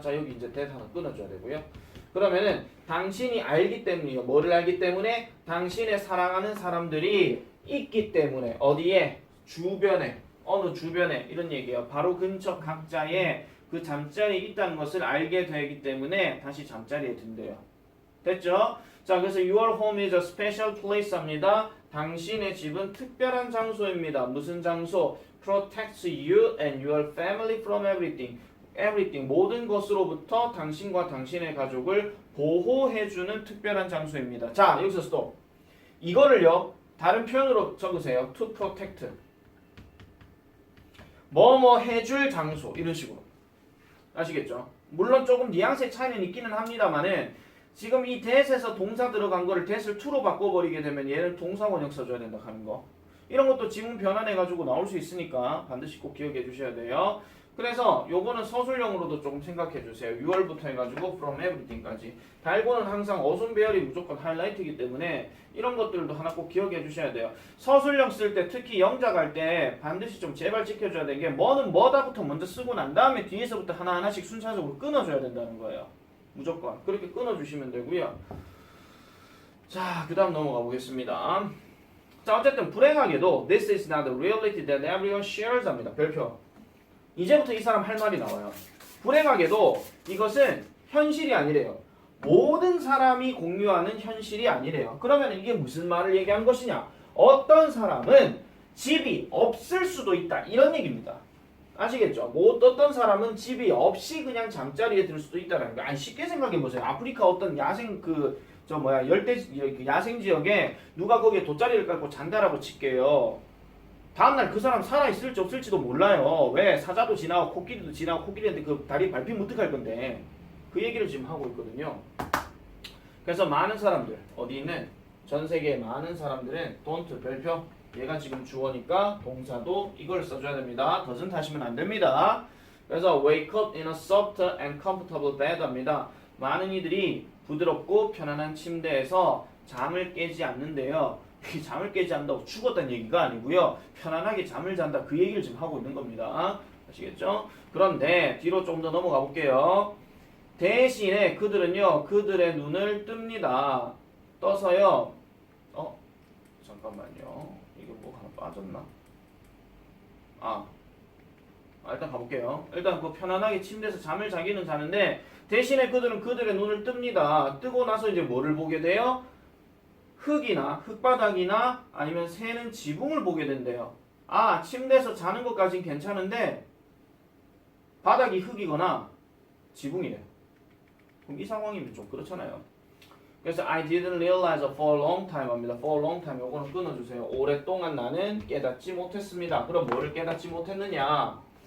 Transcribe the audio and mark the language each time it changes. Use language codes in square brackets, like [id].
[ko] 자, 여기 이제 대사 하나 끊어줘야 되고요. 그러면은 당신이 알기 때문이요. 뭐를 알기 때문에? 당신의 사랑하는 사람들이 있기 때문에 어디에? 주변에. 어느 주변에 이런 얘기예요. 바로 근처 각자에 그 잠자리에 있다는 것을 알게 되기 때문에 다시 잠자리에 든대요. 됐죠? 자, 그래서 [en] your home is a special place [ko] 합니다. 당신의 집은 특별한 장소입니다. 무슨 장소? [en] protects you and your family from everything. everything. [ko] 모든 것으로부터 당신과 당신의 가족을 보호해주는 특별한 장소입니다. 자, 여기서 스톱. 이거를요, 다른 표현으로 적으세요. [en] to protect. [ko] 뭐뭐 해줄 장소. 이런 식으로. 아시겠죠? 물론 조금 뉘앙스의 차이는 있기는 합니다만은 지금 이 that에서 동사 들어간 거를 that을 to로 바꿔버리게 되면 얘는 동사 원형 써줘야 된다 하는 거. 이런 것도 지문 변환해가지고 나올 수 있으니까 반드시 꼭 기억해 주셔야 돼요. 그래서 요거는 서술형으로도 조금 생각해 주세요. 6월부터 해가지고 [en] from everything [ko] 까지. 달고는 항상 어순 배열이 무조건 하이라이트이기 때문에 이런 것들도 하나 꼭 기억해 주셔야 돼요. 서술형 쓸 때 특히 영작 할 때 반드시 좀 제발 지켜줘야 되는 게 뭐는 뭐다부터 먼저 쓰고 난 다음에 뒤에서부터 하나하나씩 순차적으로 끊어줘야 된다는 거예요. 무조건 그렇게 끊어주시면 되고요. 자, 그 다음 넘어가 보겠습니다. 자, 어쨌든 불행하게도 [en] This is not the reality that everyone shares [ko] 합니다. 별표. 이제부터 이 사람 할 말이 나와요. 불행하게도 이것은 현실이 아니래요. 모든 사람이 공유하는 현실이 아니래요. 그러면 이게 무슨 말을 얘기한 것이냐? 어떤 사람은 집이 없을 수도 있다. 이런 얘기입니다. 아시겠죠? 뭐 어떤 사람은 집이 없이 그냥 잠자리에 들 수도 있다는 거. 아니 쉽게 생각해 보세요. 아프리카 어떤 야생 열대 야생 지역에 누가 거기에 돗자리를 깔고 잔다라고 칠게요. 다음날 그 사람 살아있을지 없을지도 몰라요. 왜? 사자도 지나고 코끼리도 지나고 코끼리한테 그 다리 밟히면 어떡할 건데. 그 얘기를 지금 하고 있거든요. 그래서 많은 사람들, 어디 있는 전 세계의 많은 사람들은 don't 별표. 얘가 지금 주어니까 동사도 이걸 써줘야 됩니다. doesn't 하시면 안 됩니다. 그래서 [en] wake up in a soft and comfortable bed [ko] 합니다. 많은 이들이 부드럽고 편안한 침대에서 잠을 깨지 않는데요. 잠을 깨지 않는다고 죽었다는 얘기가 아니고요. 편안하게 잠을 잔다 그 얘기를 지금 하고 있는 겁니다. 아시겠죠? 그런데 뒤로 좀 더 넘어가 볼게요. 대신에 그들은요. 그들의 눈을 뜹니다. 떠서요. 잠깐만요. 이거 뭐 하나 빠졌나? 일단 가볼게요. 일단 그 편안하게 침대에서 잠을 자기는 자는데 대신에 그들은 그들의 눈을 뜹니다. 뜨고 나서 이제 뭐를 보게 돼요? 흙이나 흙바닥이나 아니면 새는 지붕을 보게 된대요. 침대에서 자는 것까진 괜찮은데 바닥이 흙이거나 지붕이래요. 그럼 이 상황이면 좀 그렇잖아요. 그래서 [en] I didn't realize for a long time 합니다. for a long time [ko] 요거는 끊어주세요. 오랫동안 나는 깨닫지 못했습니다. 그럼 뭐를 깨닫지 못했느냐?